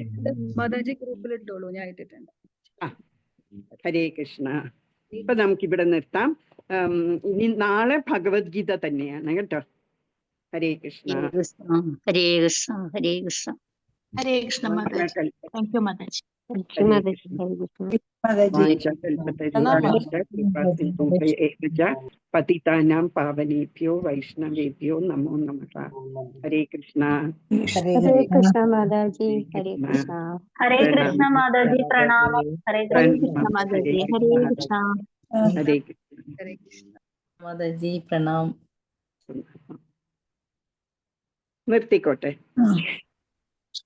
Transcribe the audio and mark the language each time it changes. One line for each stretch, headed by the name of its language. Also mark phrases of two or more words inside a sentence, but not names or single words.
Malayalam: മാതാജി ഗ്രൂപ്പിൽ ഇട്ടോളൂ, ഞാൻ ഇട്ടിട്ടുണ്ട്. ഹരേ കൃഷ്ണ. ഇപ്പൊ നമുക്കിവിടെ നിർത്താം. ഇനി നാളെ ഭഗവത്ഗീത തന്നെയാണ് കേട്ടോ. ഹരേ കൃഷ്ണ. ഹരേ കൃഷ്ണ. ഹരേ കൃഷ്ണ. ഹരേ കൃഷ്ണ മാതാജി.
English: thank you
Malayalam: മാതാജി.
Sanskrit: പതിതാനാം പാവനേഭ്യോ വൈഷ്ണവേഭ്യോ നമോ നമഃ.
Malayalam: ഹരേ കൃഷ്ണ. ഹരേ കൃഷ്ണ മാതാജി. ഹരേ കൃഷ്ണ. ഹരേ കൃഷ്ണ മാതാജി. പ്രണാമം. ഹരേ കൃഷ്ണ മാതാജി. ഹരേ കൃഷ്ണ. ഹരേ കൃഷ്ണ. ഹരേ കൃഷ്ണ മാതാജി. പ്രണാം. നിർത്തിക്കോട്ടെ. ഹരേ കൃഷ്ണ.